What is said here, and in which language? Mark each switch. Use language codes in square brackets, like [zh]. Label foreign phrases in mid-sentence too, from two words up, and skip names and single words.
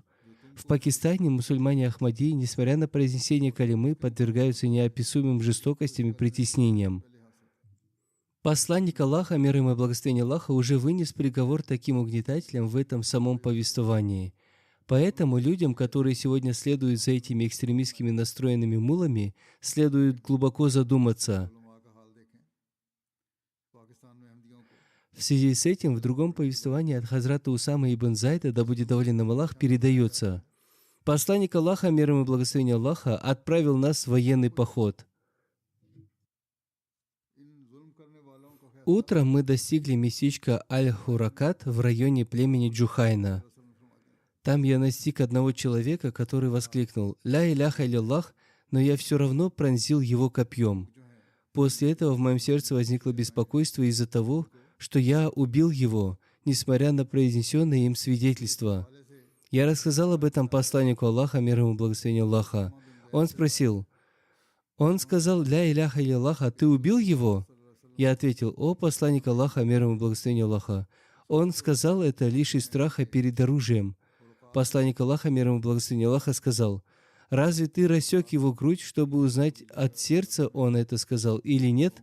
[ru] В Пакистане мусульмане Ахмадии, несмотря на произнесение калимы, подвергаются неописуемым жестокостям и притеснениям. Посланник Аллаха, мир ему и благословение Аллаха, уже вынес приговор таким угнетателям в этом самом повествовании. Поэтому людям, которые сегодня следуют за этими экстремистскими настроенными мулами, следует глубоко задуматься. [hi] उलमा का हाल देखें। पाकिस्तान में अहमदियों को [ru] В связи с этим в другом повествовании от Хазрата Усама ибн Зайда, да будет доволен им Аллах, передается: «Посланник Аллаха, мир ему и благословение Аллаха, отправил нас в военный поход. [hi] इन जुल्म करने वालों का फैसला [ru] Утром мы достигли местечка Аль-Хуракат в районе племени Джухайна. Там я настиг одного человека, который воскликнул: [ar] «لا إله إلا الله», [ru] но я все равно пронзил его копьем. После этого в моем сердце возникло беспокойство из-за того, что я убил его, несмотря на произнесенное им свидетельство. Я рассказал об этом посланнику Аллаха, мир ему и благословение Аллаха. Он сказал: [ar] «لا إله إلا الله, [ru] а ты убил его?» Я ответил: «О посланник Аллаха, мир ему и благословение Аллаха, Он сказал это лишь из страха перед оружием. Посланник Аллаха, мир ему и благословение Аллаха, сказал: «Разве ты рассек его грудь, чтобы узнать, от сердца он это сказал или нет?»